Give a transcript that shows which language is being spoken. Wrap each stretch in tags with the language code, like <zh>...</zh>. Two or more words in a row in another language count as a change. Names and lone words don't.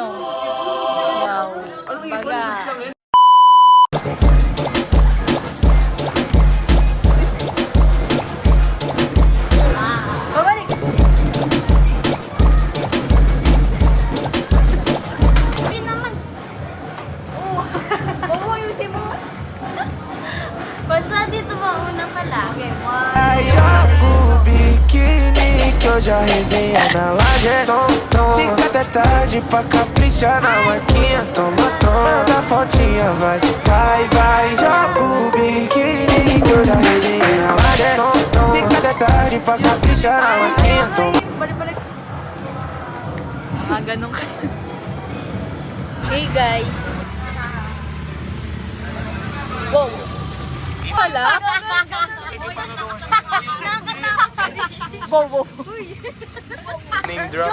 <tl>Wow. Baga. Babalik. Hindi naman. Oo, ayusin mo. Basta dito mauna pala. Okay,</tl> <pt>Aí joga o biquíni que eu já resenha na laje. Fica até tarde pra caprichar na marquinha. Toma, da fotinha, vai. Joga o biquíni que eu já resenha na laje. Fica até tarde pra caprichar na marquinha. Toma.</pt> <tl>Balik. Mga ganun kayo.</tl> <en>Hey guys. Wow.</en> <tl>Wala. Wow.</tl> <en>Name drop.</en>